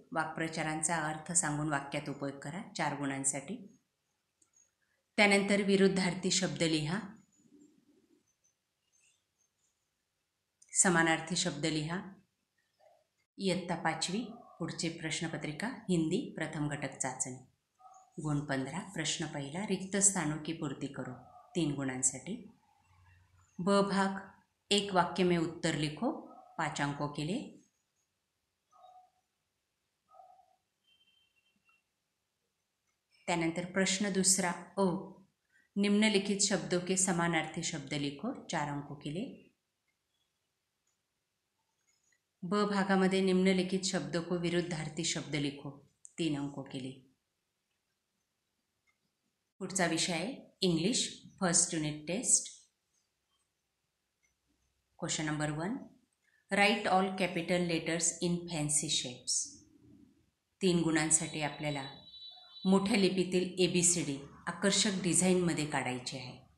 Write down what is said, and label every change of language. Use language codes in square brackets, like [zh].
[mr] वाक्प्रचारांचा अर्थ सांगून वाक्यात उपयोग करा 4 गुणांसाठी. त्यानंतर विरुद्धार्थी शब्द लिहा, समानार्थी शब्द लिहा. इयत्ता 5वी. पुढची प्रश्नपत्रिका हिंदी प्रथम घटक चाचणी. गुण 15. प्रश्न पहिला. [hi] रिक्त स्थानों की पूर्ति करो 3 [mr] गुणांसाठी. [hi] ब भाग. एक वाक्य में उत्तर लिखो 5 अंकों के लिए. [mr] त्यानंतर प्रश्न दुसरा. [hi] अ. निम्नलिखित शब्दों के समानार्थी शब्द लिखो 4 अंकों के लिए. [mr] ब भागामध्ये [hi] निम्नलिखित शब्दों को विरुद्धार्थी शब्द लिखो 3 अंकों के लिए. [mr] पुढचा विषय आहे English first unit taste. [en] Question number 1. Write all capital letters in fancy shapes. [mr] 3 गुणांसाठी आपल्याला मोठ्या लिपीतील ABCD आकर्षक डिझाईनमध्ये काढायचे आहे.